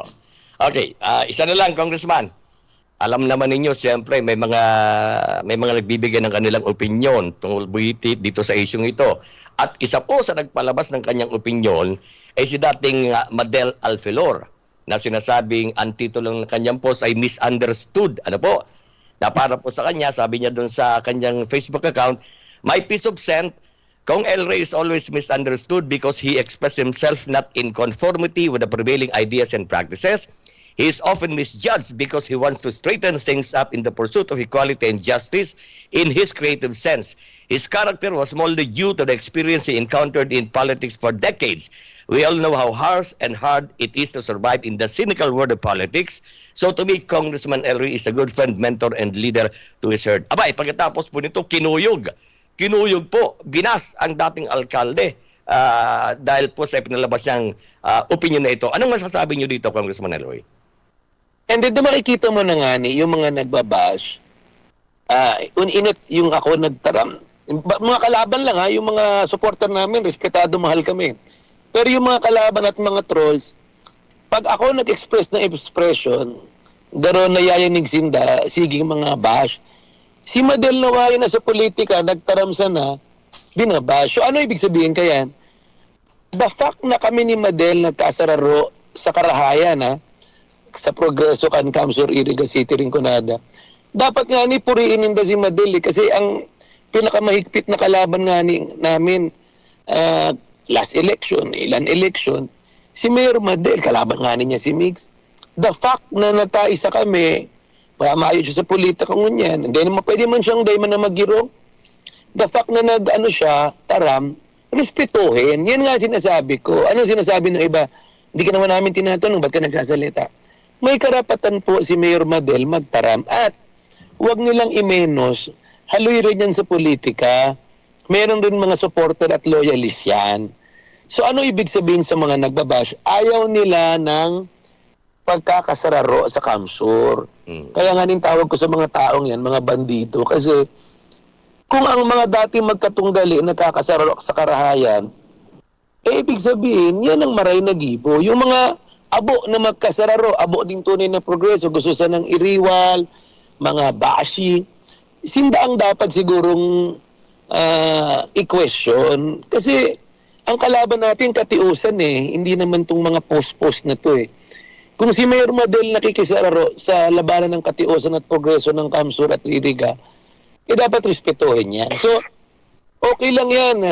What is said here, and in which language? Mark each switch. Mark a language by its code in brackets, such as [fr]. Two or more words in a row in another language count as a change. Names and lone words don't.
[tl] Okay, isa na lang, Congressman. Alam naman ninyo, siyempre, may mga nagbibigay ng kanilang opinion tungkol dito sa isyong ito. At isa po sa nagpalabas ng kanyang opinion ay si dating Madel Alfilor, na sinasabing ang titulo ng kanyang post ay misunderstood. Ano po? Na para po sa kanya, sabi niya doon sa kanyang Facebook account, [en] my piece of scent, Kong El Rey is always misunderstood because he expressed himself not in conformity with the prevailing ideas and practices. He is often misjudged because he wants to straighten things up in the pursuit of equality and justice in his creative sense. His character was molded due to the experience he encountered in politics for decades. We all know how harsh and hard it is to survive in the cynical world of politics. So to me, Congressman El Rey is a good friend, mentor, and leader to his herd. [tl] Abay, pagkatapos po nito, kinuyog po, binas ang dating alkalde dahil po sa pinalabas niyang opinion na ito. Anong masasabi niyo dito, Congressman El Rey? And then makikita mo na nga yung mga nagbabash, yung ako nagtaram, mga kalaban lang yung mga supporter namin, respetado, mahal kami. Pero yung mga kalaban at mga trolls, pag ako nag-express ng expression, garo na yayanig sige mga bash, si Madel Nawayo na sa politika, nagtaramsa na, binabash. So ano ibig sabihin kaya? [en] The fact [tl] na kami ni Madel nagkasararo sa Karahayan, sa Progreso kan Kamsur Iriga City Rinconada, dapat nga puriin ninda si Madel kasi ang pinakamahigpit na kalaban nga namin [en] last election, [tl] ilan election, si Mayor Madel, kalaban nga niya si Migs. [en] The fact [tl] na nataisa kami, maayos siya sa politika ngunyan, hindi naman pwede man siyang dayman na magirong. [en] The fact [tl] na taram, respetuhin. Yan nga sinasabi ko. Ano sinasabi ng iba? Hindi ka naman namin tinatanong, ba't ka nagsasalita? May karapatan po si Mayor Madel magtaram at huwag nilang imenos, haluy rin yan sa politika. Meron rin mga supporter at loyalist yan. So ano ibig sabihin sa mga nagbabash? Ayaw nila ng pagkakasararo sa Kamsur. Kaya nga tawag ko sa mga taong yan, mga bandido. Kasi kung ang mga dating magkatunggali nagkakasararo sa Karahayan, ibig sabihin, yan ang maray na gibo. [bik] Yung mga abo na magkasararo, abo ding tunay na progreso, gusto sa ng iriwal, mga bashi, sindaang dapat sigurong i-question. [tl] Kasi ang kalaban natin katiusan hindi naman tong mga post-post na to Kung si Mayor Madel nakikisararo sa labanan ng katiusan at progreso ng Kamsur at Iriga, dapat respetuhin yan. So, okay lang yan.